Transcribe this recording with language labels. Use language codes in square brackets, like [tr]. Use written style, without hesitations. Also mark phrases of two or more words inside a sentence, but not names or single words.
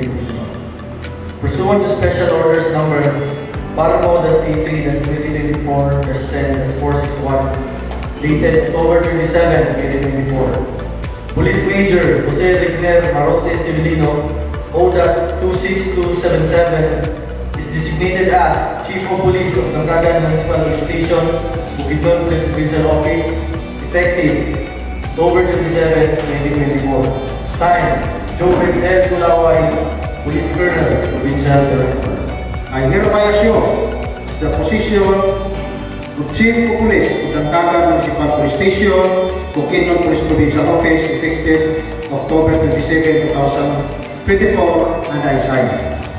[en] Pursuant to Special Orders Number Paramo-T3-2024-10-461, dated October 27, 2024, Police Major Jose Regner Marote Civilino, ODAS 26277, is designated as Chief of Police of Dangcagan Municipal Police Station, Bukidnon Police Provincial Office, effective October 27, 2024. Signed, Jobert L. Tulaway, Police Colonel, Provincial Director. I hereby assume the position of Chief of Police of Dangcagan Municipal Police Station, Bukidnon Police Provincial Office, effective October 27, 2024, and I sign.